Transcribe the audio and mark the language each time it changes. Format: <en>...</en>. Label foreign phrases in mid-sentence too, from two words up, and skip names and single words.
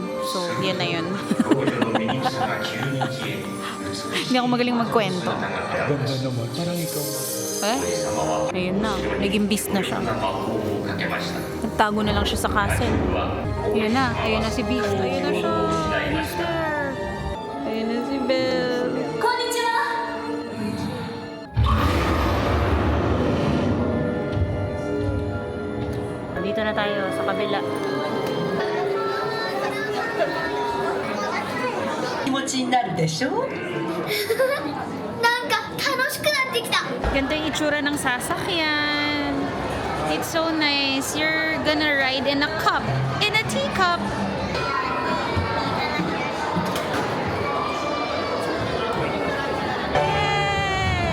<tl>So, yan na yun. Hindi ako magaling magkwento. Ganda naman. Parang ikaw. Ayun na. Naging beast na siya. Nagtago na lang siya sa castle. Ayun na. Ayun na si Beast. Ayun na siya.</tl> <en>He's there.</en> <tl>Ayun na si Belle. Konnichiwa! Dito na tayo sa kabila.</tl> <ja>気持ちになるでしょなんか楽しくなってきた。</ja> <tl>Ganito yung itsura ng sasakyan.</tl> <en>It's so nice. You're gonna ride in a cup. In a teacup. Yay!</en>